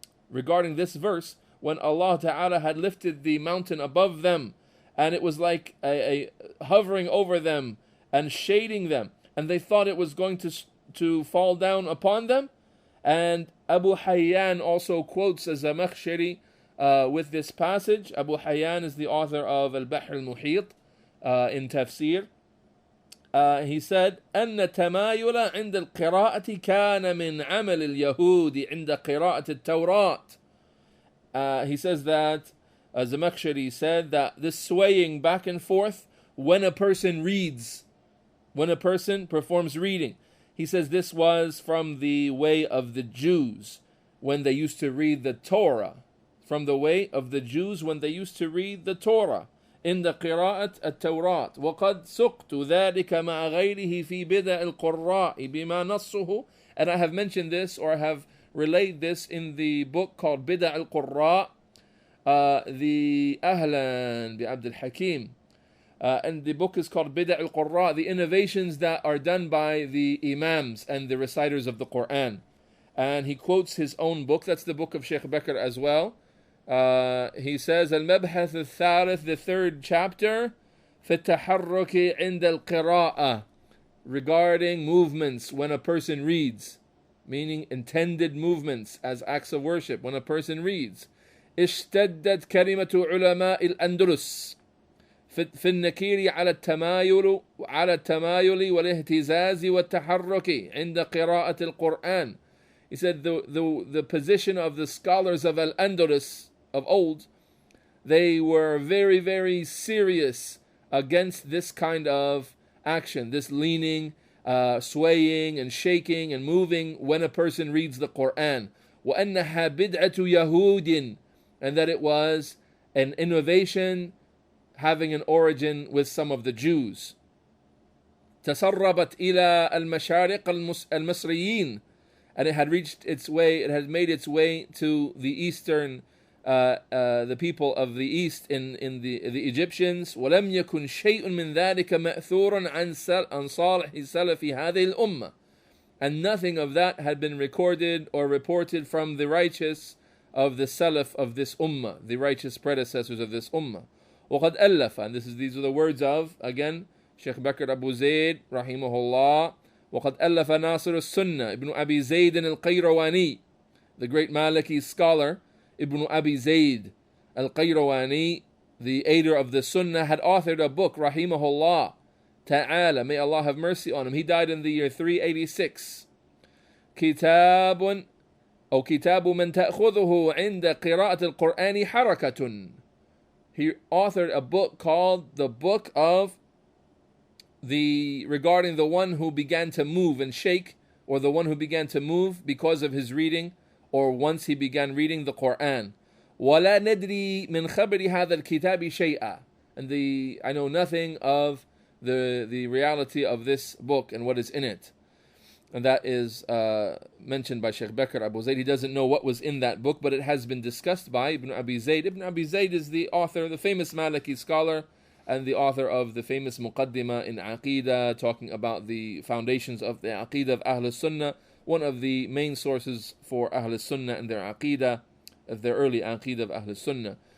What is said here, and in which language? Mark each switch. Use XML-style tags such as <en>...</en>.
<en>Regarding this verse, when Allah Ta'ala had lifted the mountain above them, and it was like a hovering over them and shading them, and they thought it was going to fall down upon them. And Abu Hayyan also quotes Az-Zamakhshari with this passage. Abu Hayyan is the author of Al-Bahr al-Muhit in tafsir. He said,</en> <ar>أن التمايل عند القراءة كان من عمل اليهود عند قراءة التوراة.</ar> <en>He says that Zamakhshari said that this swaying back and forth when a person reads, when a person performs reading, he says this was from the way of the Jews when they used to read the Torah. From the way of the Jews when they used to read the Torah. In the</en> <ar>قراءة التوراة. وقد سقت ذلك مع غيره في بدع القراء بما نصه.</ar> <en>And I have mentioned this, or I have relayed this in the book called بدع القراء, the Ahlan bi Abdul Hakim, and the book is called Bida' al-Qurra, the innovations that are done by the Imams and the reciters of the Quran. And he quotes his own book. That's the book of Sheikh Bakr as well. He says, Al-Mabhath al-Thalith, the third chapter,</en> <ar>في التحرك عند القراءة,</ar> <en>regarding movements when a person reads, meaning intended movements as acts of worship when a person reads.</en> <ar>اشتدت كلمة علماء الأندلس في النكير على التمايل والاهتزاز والتحرك عند قراءة القرآن.</ar> <en>He said the position of the scholars of Al-Andalus of old, they were very, very serious against this kind of action, this leaning, swaying and shaking and moving when a person reads the Quran.</en> <ar>وأنها بدعة يهود,</ar> <en>and that it was an innovation having an origin with some of the Jews.</en> <ar>تسربت إلى المشارق المصريين,</ar> <en>and it had reached its way, it had made its way to the eastern, the people of the east in the Egyptians.</en> <ar>ولم يكن شيء من ذلك مأثورا عن صالح سلف هذه الأمة.</ar> <en>and nothing of that had been recorded or reported from the righteous of the Salaf of this Ummah, the righteous predecessors of this Ummah.</en> <ar>وَقَدْ أَلَّفَ,</ar> <en>and these are the words of, again, Sheikh Bakr Abu Zayd, rahimahullah.</en> <ar>وَقَدْ أَلَّفَ ناصر السنة</ar> <en>Ibn Abi Zayd al-Qayrawani, the great Maliki scholar, Ibn Abi Zayd al-Qayrawani, the aider of the Sunnah, had authored a book, rahimahullah ta'ala, may Allah have mercy on him. He died in the year 386.</en> <ar>كتاب من تأخذه عند قراءة القرآن حركة.</ar> <en>He authored a book called the Book of regarding the one who began to move and shake, or the one who began to move because of his reading, or once he began reading the Quran.</en> <ar>ولا ندري من خبر هذا الكتاب شيئا.</ar> <en>And I know nothing of the reality of this book and what is in it. And that is mentioned by Sheikh Bakr Abu Zayd. He doesn't know what was in that book, but it has been discussed by Ibn Abi Zayd. Ibn Abi Zayd is the author, the famous Maliki scholar, and the author of the famous Muqaddimah in Aqeedah, talking about the foundations of the Aqeedah of Ahl Sunnah, one of the main sources for Ahl Sunnah and their Aqeedah, of their early Aqeedah of Ahl Sunnah.</en>